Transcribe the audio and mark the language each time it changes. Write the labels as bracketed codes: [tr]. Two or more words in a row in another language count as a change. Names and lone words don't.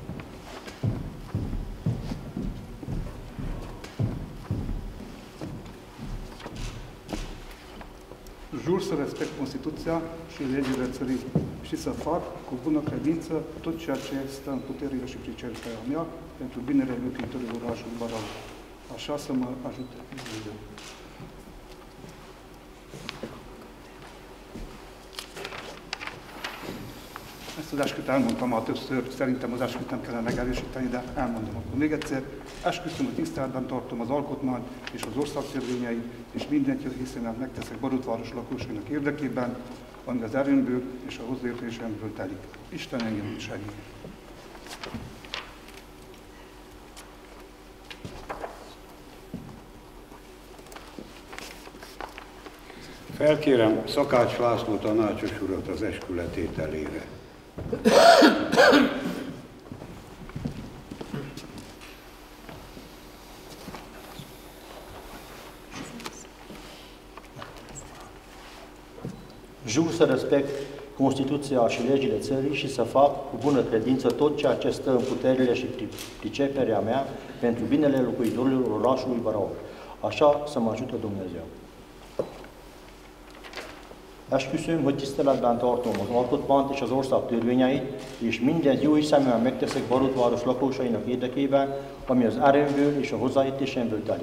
[ro] Jur să respect Constituția și legile țării și să fac cu bună credință tot ceea ce stă în puterile și priceperea mea pentru binele locuitorilor orașului Baraul. Așa să mă ajute Dumnezeu. [hu] Ezt az esküt elmondtam már többször, szerintem az esküt nem kellene megerősíteni, de elmondom akkor még egyszer. Esküszöm, hogy tiszteletben tartom az alkotmányt és az ország törvényeit, és mindent hiszeműen megteszek Barótváros lakosainak érdekében, ami az erőmből és a hozzáértésemből telik. Isten engem úgy segít. Felkérem Szakács László tanácsos urat az eskü letételére. [ro] Jur să respect Constituția și legile țării și să fac cu bună credință tot ceea ce stă în puterile și priceperea mea pentru binele locuitorilor orașului Baraul. Așa să mă ajute Dumnezeu. [hu] Esküszöm, hogy tiszteletben tartom az alkotmányt és az ország törvényeit, és mindent jó hiszeműen megteszek Barótváros lakosainak érdekében, ami az erőmből és a hozzáértésemből telik.